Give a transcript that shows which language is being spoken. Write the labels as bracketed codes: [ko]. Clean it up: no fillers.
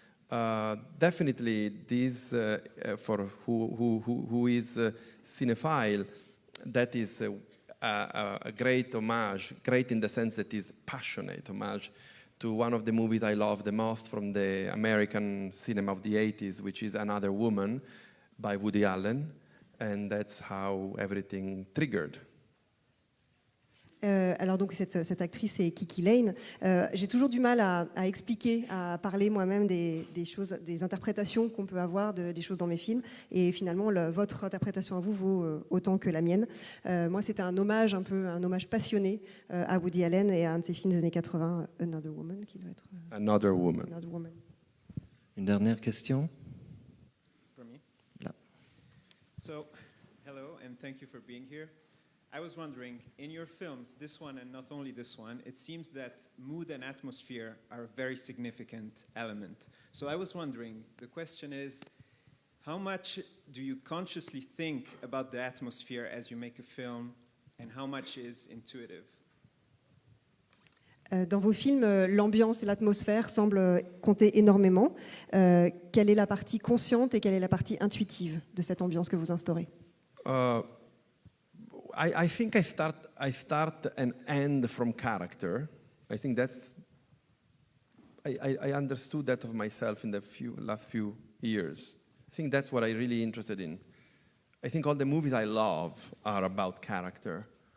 [en] Definitely, this, for who is a cinephile, that is a great homage, great in the sense that it's passionate homage to one of the movies I love the most from the American cinema of the 80s, which is Another Woman by Woody Allen. And that's how everything triggered. [fr] Alors donc cette actrice c'est Kiki Lane. J'ai toujours du mal à expliquer, à parler moi-même des choses, des interprétations qu'on peut avoir des choses dans mes films. Et finalement, votre interprétation à vous vaut autant que la mienne. Moi, c'était un hommage, un peu un hommage passionné à Woody Allen et à un de ses films des années 80, Another Woman, qui doit être. [en] Another Woman. Another Woman. [fr] Une dernière question? [en] For me? [fr] Là. [en] So, hello, and thank you for being here. I was wondering, in your films, this one and not only this one, it seems that mood and atmosphere are a very significant element. So I was wondering, the question is, how much do you consciously think about the atmosphere as you make a film, and how much is intuitive? [fr] Dans vos films, l'ambiance et l'atmosphère semblent compter énormément. Quelle est la partie consciente et quelle est la partie intuitive de cette ambiance que vous instaurez? [en] I think I start and end from character. I think that's. I understood that of myself in the last few years. I think that's what I'm really interested in. I think all the movies I love are about character.